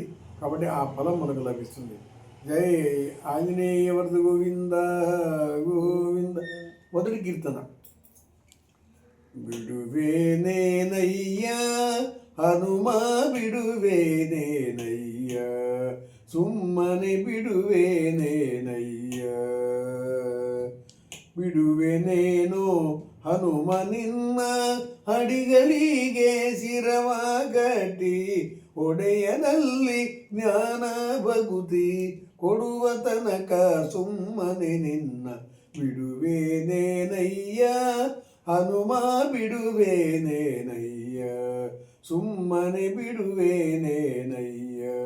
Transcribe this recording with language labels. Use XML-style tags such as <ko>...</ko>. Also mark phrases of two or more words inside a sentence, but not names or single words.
<te>కాబట్టి ఆ ఫలం మనకు లభిస్తుంది. జై ఆంజనేయ వరద గోవింద గోవింద. మొదటి కీర్తన.</te> <kn>ಬಿಡುವೆನೇನಯ್ಯ ಹನುಮ ಬಿಡುವೆನೇನಯ್ಯ ಸುಮ್ಮನೆ ಬಿಡುವೆನೇನಯ್ಯ ಬಿಡುವೆನೇನು ಹನುಮ ನಿನ್ನ ಅಡಿಗಳಿಗೆ ಶಿರವಾಗಟ್ಟಿ ಒಡೆಯನಲ್ಲಿ ಜ್ಞಾನ ಭಗುತಿ ಕೊಡುವ ತನಕ ಸುಮ್ಮನೆ ನಿನ್ನ ಬಿಡುವೆನೇನಯ್ಯ ಹನುಮ ಬಿಡುವೆನೇನಯ್ಯ ಸುಮ್ಮನೆ ಬಿಡುವೆನೇನಯ್ಯ</kn>